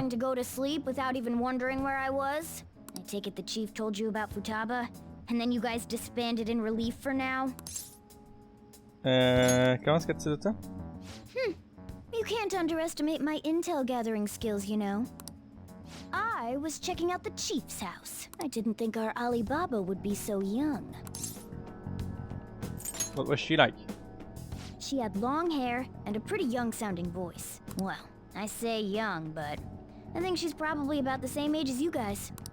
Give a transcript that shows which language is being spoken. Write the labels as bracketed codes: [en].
[en] going to go to sleep without even wondering where I was? I take it the chief told you about Futaba, and then you guys disbanded in relief for now? [fr] Comment est-ce que tu dis ça? [en] You can't underestimate my intel gathering skills, you know. I was checking out the chief's house. I didn't think our Alibaba would be so young. What was she like? She had long hair and a pretty young-sounding voice. Well, I say young, but I think she's probably about the same age as you guys.